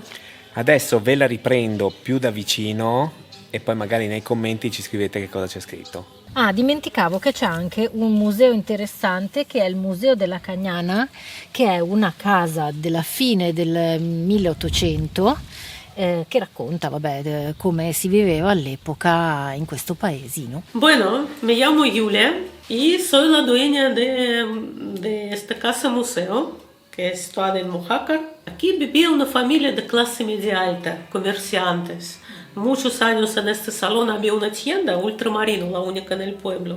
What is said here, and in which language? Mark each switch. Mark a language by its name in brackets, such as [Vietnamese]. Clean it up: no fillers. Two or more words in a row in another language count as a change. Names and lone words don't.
[Italian] Adesso ve la riprendo più da vicino e poi magari nei commenti ci scrivete che cosa c'è scritto. Ah, dimenticavo che c'è anche un museo interessante che è il Museo della Cagnana, che è una casa della fine del 1800 che racconta, come si viveva all'epoca in questo paesino. [Spanish] Bueno, me llamo Julia y soy la dueña de esta casa museo, que es situada en Mojácar. Aquí vivía una familia de clase media alta, comerciantes. Muchos años en este salón había una tienda Ultramarino, la única en el pueblo.